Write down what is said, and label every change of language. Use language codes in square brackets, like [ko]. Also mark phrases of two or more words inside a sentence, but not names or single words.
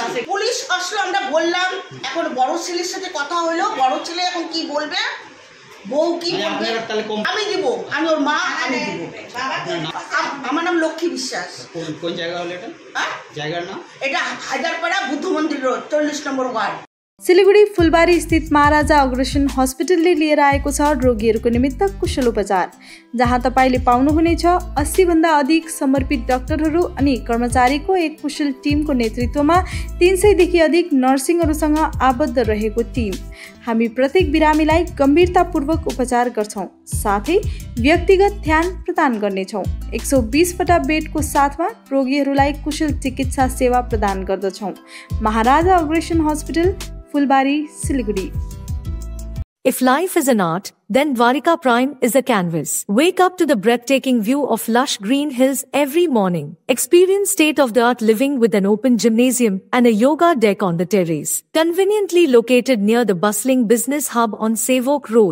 [bn] পুলিশ আসলো, আমরা বললাম, এখন বড় ছেলের সাথে কথা হইলো, বড় ছেলে এখন কি বলবে, বউ কি বলবে, আমি দিব, আমি ওর মা, আমি দিব। আমার নাম লক্ষ্মী বিশ্বাস। কোন জায়গা হলো এটা? হ্যাঁ? জায়গার নাম? এটা হায়দারপাড়া বুদ্ধ মন্দির রোড 40 নম্বর ওয়ার্ড। [ne] सिलिगुडी फुलबारी स्थित महाराजा अग्रसेन हस्पिटलले लिएर आएको छ रोगीहरूको निमित्त कुशल उपचार, जहाँ तपाईले पाउनुहुनेछ 80 भन्दा अधिक समर्पित डाक्टरहरू अनि कर्मचारीको एक कुशल टिमको नेतृत्वमा 300 देखि अधिक नर्सिङहरूसँग आबद्ध रहेको टिम। हामी प्रत्येक बिरामीलाई गम्भीरतापूर्वक उपचार गर्छौं, साथै व्यक्तिगत ध्यान प्रदान गर्नेछौं। 120 वटा बेडको साथमा रोगीहरूलाई कुशल चिकित्सा सेवा प्रदान गर्दछौं। महाराजा अग्रसेन हस्पिटल, फुलबारी, सिलिगुडी। [en] If life is an art, then Dwarika Prime is a canvas. Wake up to the breathtaking view of lush green hills every morning. Experience state-of-the-art living with an open gymnasium and a yoga deck on the terrace. Conveniently located near the bustling business hub on Savok Road.